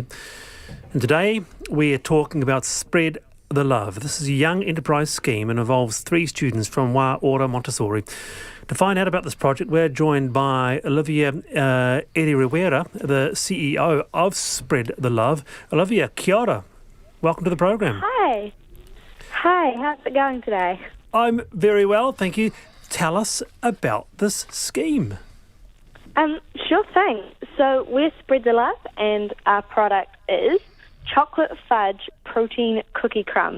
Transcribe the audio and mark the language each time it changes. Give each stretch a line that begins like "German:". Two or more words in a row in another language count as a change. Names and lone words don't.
English: And today we are talking about Spread the Love. This is a young enterprise scheme and involves 3 students from Wā Ora Montessori. To find out about this project, we're joined by Olivia Eri-Rivera, the CEO of Spread the Love. Olivia,
Māori: kia ora.
English: Welcome to the program. Hi. Hi, how's it going today? I'm very well, thank you. Tell us about this scheme. Sure thing. So we're Spread the Love, and our product is chocolate fudge protein cookie crumbs.